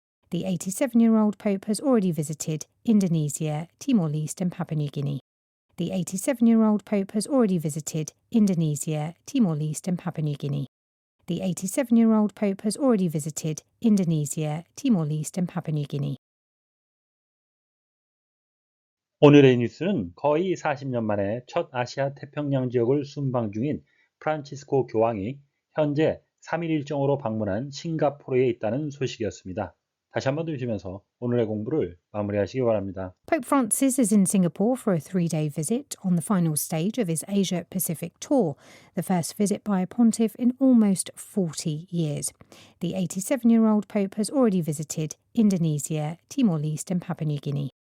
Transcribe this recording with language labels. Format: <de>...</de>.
<en>The 87-year-old Pope has already visited Indonesia, Timor-Leste and Papua New Guinea. The 87-year-old Pope has already visited Indonesia, Timor-Leste and Papua New Guinea. The 87-year-old Pope has already visited Indonesia, Timor-Leste and Papua New Guinea.</en> <ko>오늘의 뉴스는 거의 40년 만에 첫 아시아 태평양 지역을 순방 중인 프란치스코 교황이 현재 3일 일정으로 방문한 싱가포르에 있다는 소식이었습니다. 다시 한번 들으시면서 오늘의 공부를 마무리하시기 바랍니다.</ko> <en>Pope Francis is in Singapore for a 3-day visit on the final stage of his Asia Pacific tour, the first visit by a pontiff in almost 40 years. The 87-year-old Pope has already visited Indonesia, Timor-Leste and Papua New Guinea.</en>